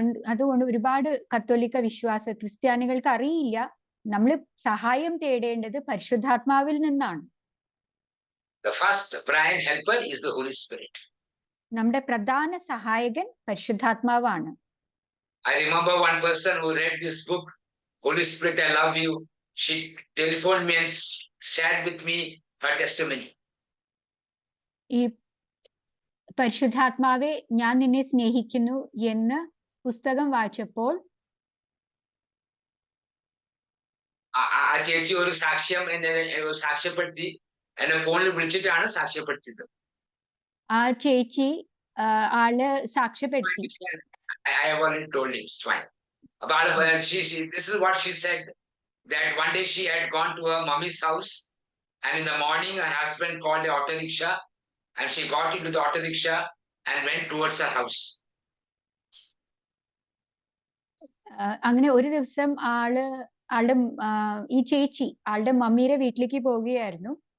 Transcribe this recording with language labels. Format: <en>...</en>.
<ml>അതുകൊണ്ട് ഒരുപാട് കത്തോലിക്ക ക്രിസ്ത്യാനികൾക്ക് അറിയില്ല നമ്മൾ സഹായം തേടേണ്ടത് പരിശുദ്ധാത്മാവിൽ നിന്നാണ്.</ml> <en>The first prime helper is the Holy Spirit.</en> <ml>നമ്മുടെ പ്രധാന സഹായകൻ പരിശുദ്ധാത്മാവാണ്.</ml> <en>I remember one person who read this book, Holy Spirit, I Love You. She telephoned me and shared with me her testimony.</en> <ml>ഈ പരിശുദ്ധാത്മാവെ ഞാൻ നിന്നെ സ്നേഹിക്കുന്നു എന്ന് പുസ്തകം വായിച്ചപ്പോൾ ആ ചേച്ചി ഒരു സാക്ഷ്യം എന്നെ സാക്ഷ്യപ്പെടുത്തി എന്നെ ഫോണിൽ വിളിച്ചിട്ടാണ് സാക്ഷ്യപ്പെടുത്തിയത്. ആ ചേച്ചി ആള് സാക്ഷ്യപ്പെടുത്തി.</ml> <en>I have already told him, it's fine. About this is what she said, that one day she had gone to her mommy's house, and in the morning her husband called the auto rickshaw, and she got into the auto rickshaw and went towards her house.</en> <ml>അങ്ങനെ ഒരു ദിവസം ആളുടെ ഈ ചേച്ചി ആളുടെ മമ്മിയുടെ വീട്ടിലേക്ക് പോവുകയായിരുന്നു.</ml>